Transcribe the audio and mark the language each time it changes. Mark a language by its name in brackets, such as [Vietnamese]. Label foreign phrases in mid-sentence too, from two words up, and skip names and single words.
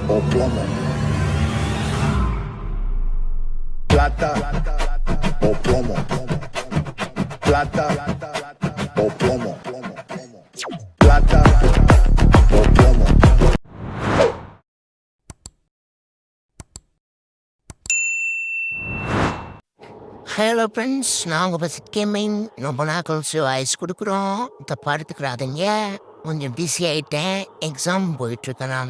[Spanish] plomo. Plata o plomo. Plata o plomo. Plata o plomo. [English] hello friends, [Tamil] நாங்கள் இப்போ கேமிங் ரொம்ப நாள் கழிச்சு வாய்ஸ் கொடுக்குறோம். தப்பாக கொஞ்சம் பிஸி ஆகிட்டேன், எக்ஸாம் போயிட்டுருக்கனால.